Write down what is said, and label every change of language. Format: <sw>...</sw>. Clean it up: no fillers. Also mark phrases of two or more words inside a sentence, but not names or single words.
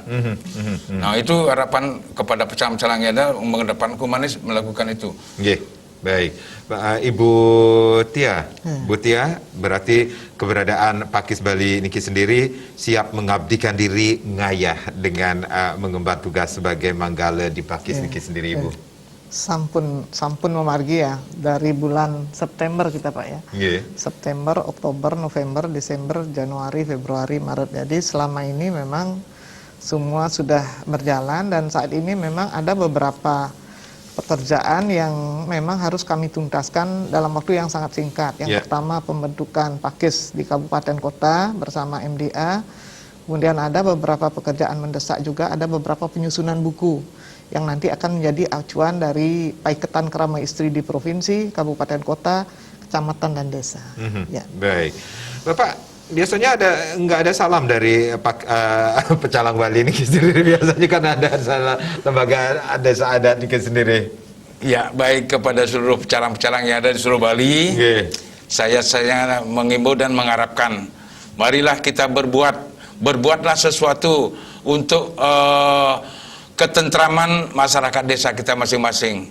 <id>Nah, itu harapan kepada pecalang-pecalang yang ada, mengedepankan humanis melakukan itu. Baik, Ibu Tia, Bu Tia, berarti keberadaan Pakis Bali niki sendiri siap mengabdikan diri ngayah dengan mengemban tugas sebagai manggala di Pakis niki sendiri, Ibu.</id> <ban>Sampun memargi</ban> <id>ya dari bulan September kita Pak ya. September, Oktober, November, Desember, Januari, Februari, Maret. Jadi selama ini memang semua sudah berjalan dan saat ini memang ada beberapa pekerjaan yang memang harus kami tuntaskan dalam waktu yang sangat singkat. Yang pertama pembentukan Pakis di kabupaten kota bersama MDA. Kemudian ada beberapa pekerjaan mendesak juga, ada beberapa penyusunan buku yang nanti akan menjadi acuan dari paiketan kerama istri di provinsi, kabupaten kota, kecamatan dan desa. Baik, Bapak. Biasanya nggak ada salam dari pecalang Bali ini sendiri, biasanya kan ada salah lembaga desa adat ini sendiri. Ya, baik kepada seluruh pecalang-pecalang yang ada di seluruh Bali. Saya mengimbau dan mengharapkan, marilah kita berbuatlah sesuatu untuk ketentraman masyarakat desa kita masing-masing.</id>